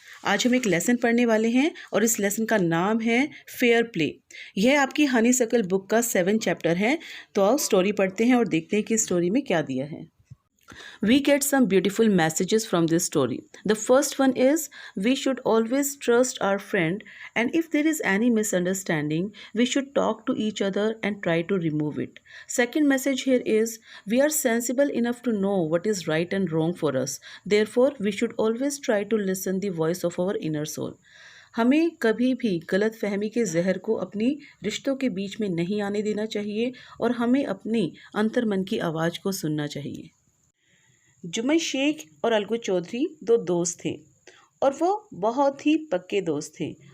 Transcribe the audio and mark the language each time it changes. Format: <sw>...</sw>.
<hi>आज हम एक लेसन पढ़ने वाले हैं और इस लेसन का नाम है फेयर प्ले। यह आपकी हनीसकल बुक का 7 चैप्टर है। तो आओ स्टोरी पढ़ते हैं और देखते हैं कि स्टोरी में क्या दिया है।</hi> <en>We get some beautiful messages from this story. The first one is we should always trust our friend, and if there is any misunderstanding, we should talk to each other and try to remove it. Second message here is we are sensible enough to know what is right and wrong for us. Therefore, we should always try to listen the voice of our inner soul.</en> <hi>हमें कभी भी गलत फहमी के जहर को अपनी रिश्तों के बीच में नहीं आने देना चाहिए और हमें अपनी अंतर्मन की आवाज़ को सुनना चाहिए। जुम्मन शेख और अलगू चौधरी 2 दोस्त थे और वो बहुत ही पक्के दोस्त थे।</hi>